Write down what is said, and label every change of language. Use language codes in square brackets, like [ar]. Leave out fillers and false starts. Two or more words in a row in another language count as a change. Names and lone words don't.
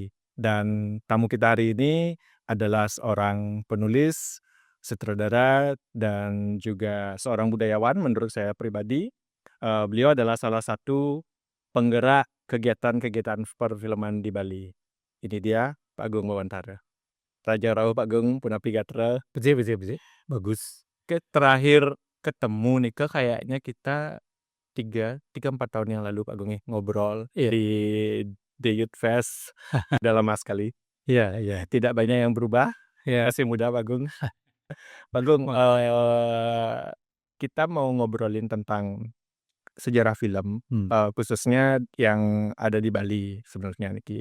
[id] Dan tamu kita hari ini adalah seorang penulis, sutradara, dan juga seorang budayawan menurut saya pribadi. Beliau adalah salah satu penggerak kegiatan-kegiatan perfilman di Bali. Ini dia Pak Agung Bawantara. [ban] Raja Rauh Pak Gung Punapi Gatra. [id] betul. Bagus. Terakhir ketemu nih kayaknya kita 3-4 tahun yang lalu Pak Gung ngobrol Iya. di The Youth Fest. Udah lama sekali. Iya. Tidak banyak yang berubah. Iya. Masih muda Pak Gung. Pak Gung, kita mau ngobrolin tentang sejarah film, khususnya yang ada di Bali sebenarnya Niki.